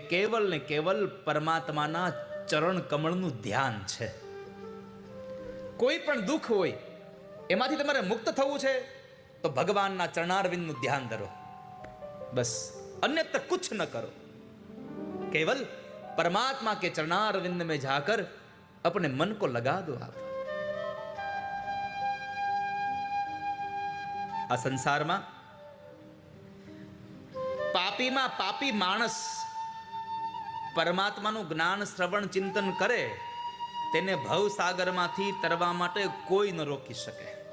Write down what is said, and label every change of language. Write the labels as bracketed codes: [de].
[gu] કેવલ ને કેવલ પરમાત્માના ચરણ કમળનું ધ્યાન છે. કોઈ પણ દુઃખ હોય એમાંથી તમારે મુક્ત થવું છે તો ભગવાનના ચરણારવિંદનું ધ્યાન ધરો, બસ. [hi] अन्यत्र कुछ न करो, केवल परमात्मा के चरणारविंद में जाकर अपने मन को लगा दो आप. [gu] આ સંસારમાં પાપીમાં પાપી માણસ પરમાત્માનું જ્ઞાન શ્રવણ ચિંતન કરે તેને ભવસાગરમાંથી તરવા માટે કોઈ ન રોકી શકે.